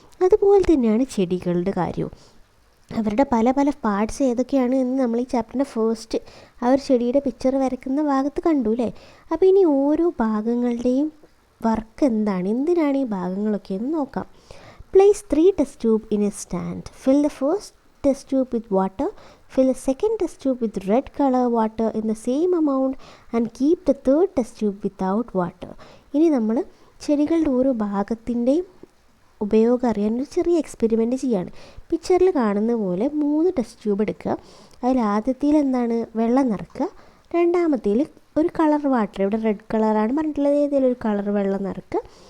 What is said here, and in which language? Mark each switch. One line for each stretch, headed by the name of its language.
Malayalam: അതുപോലെ തന്നെയാണ് ചെടികളുടെ കാര്യവും. അവരുടെ പല പല പാർട്സ് ഏതൊക്കെയാണ് എന്ന് നമ്മൾ ഈ ചാപ്റ്ററിൻ്റെ ഫസ്റ്റ് ആ ഒരു ചെടിയുടെ പിക്ചർ വരയ്ക്കുന്ന ഭാഗത്ത് കണ്ടു അല്ലേ. അപ്പോൾ ഇനി ഓരോ ഭാഗങ്ങളുടെയും വർക്ക് എന്തിനാണ് ഈ ഭാഗങ്ങളൊക്കെ എന്ന് നോക്കാം.
English: Place 3 test tube in a stand. Fill the first test tube with water. Fill a second test tube with red color water in the same amount and keep the third test tube without water.
Malayalam: ഇനി നമ്മൾ ചെടികളുടെ ഓരോ ഭാഗത്തിൻ്റെയും ഉപയോഗം അറിയാൻ ഒരു ചെറിയ experiment ചെയ്യാണ്. പിക്ചറിൽ കാണുന്ന പോലെ 3 ടെസ്റ്റ് ട്യൂബ് എടുക്കുക. അതിൽ ആദ്യത്തിൽ എന്താണ്? വെള്ളം നിറക്കുക. രണ്ടാമത്തേൽ ഒരു കളർ വാട്ടർ, ഇവിടെ റെഡ് കളറാണ് പറഞ്ഞിട്ടുള്ളത്, ഏതെങ്കിലും ഒരു കളർ വെള്ളം നിറക്കുക.